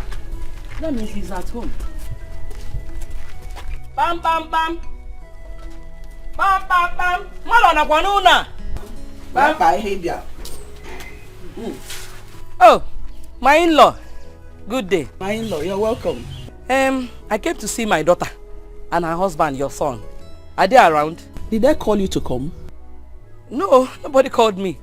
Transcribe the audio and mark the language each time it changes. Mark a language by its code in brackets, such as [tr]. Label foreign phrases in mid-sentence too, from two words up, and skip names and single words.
[en] That means he's at home. Bam bam bam. Bam bam bam. Malona kwanuna. Bam bam behavior. Oh, my in-law. Good day. My in-law, you're welcome. I came to see my daughter and her husband, your son. Are they around? Did they call you to come? No, nobody called me.